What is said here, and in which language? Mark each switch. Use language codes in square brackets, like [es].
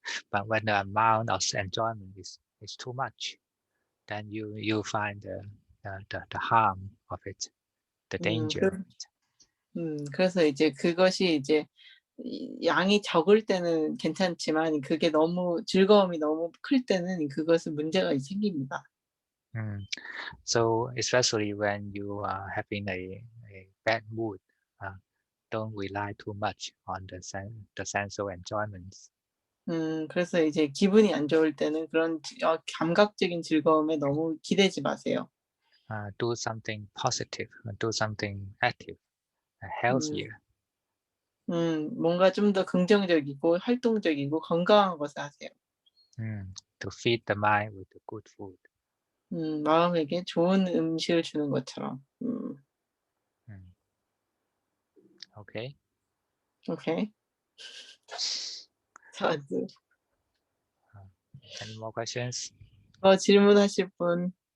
[en] But when the amount of enjoyment is too much, then you find the harm of it, the danger of it. [ko] 그래서 이제 그것이 이제 양이 적을 때는 괜찮지만 그게 너무 즐거움이 너무 클 때는 그것은 문제가 생깁니다. [en] So especially when you are having a bad mood, don't rely too much on the sensual enjoyments. [ko] 그래서 이제 기분이 안 좋을 때는 그런 감각적인 즐거움에 너무 기대지 마세요. [en] Do something positive, do something active, healthier. [ko] 뭔가 좀 더 긍정적이고 활동적이고 건강한 것을 하세요. [en] To feed the mind with the good food. [ko] 마음에게 좋은 음식을 주는 것처럼. [en] Okay. Okay. 자, Any more questions? [ko] 질문하실 분.